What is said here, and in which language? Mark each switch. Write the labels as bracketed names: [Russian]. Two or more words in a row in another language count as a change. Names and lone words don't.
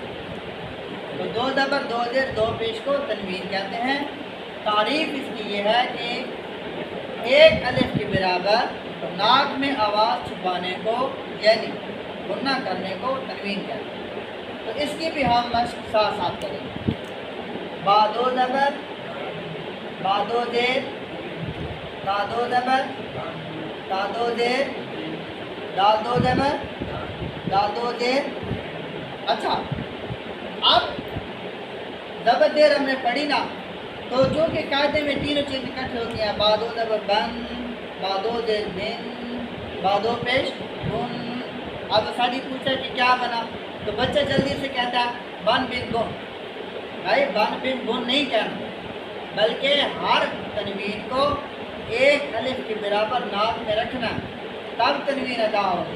[Urdu] تو دو زبر دو زیر دو پیش کو تنوین کہتے ہیں۔ تعریف اس کی یہ ہے کہ ایک الف کے برابر ناک میں آواز چھپانے کو یعنی غنہ کرنے کو تنوین کہتے ہیں۔ تو اس کی بھی ہم مشق ساتھ ساتھ کریں گے۔ با دو زبر، با دو زیر، تا دو زبر، تا دو زیر، دال دو زبر، دال دو زیر۔ اچھا، اب زبر دیر ہم نے پڑھی نا، تو جو کہ قاعدے میں تینوں چیزیں اکٹھے ہوتی ہیں، با دو زبر بن، با دو زیر بن، با دو پیش بن۔ اب سادی پوچھا کہ کیا بنا، تو بچہ جلدی سے کہتا ہے بن بن بن۔ بھائی بن بن بن نہیں کہنا، بلکہ ہر تنوین کو ایک الف کے برابر ناک میں رکھنا، تب تنوین ادا ہوگی۔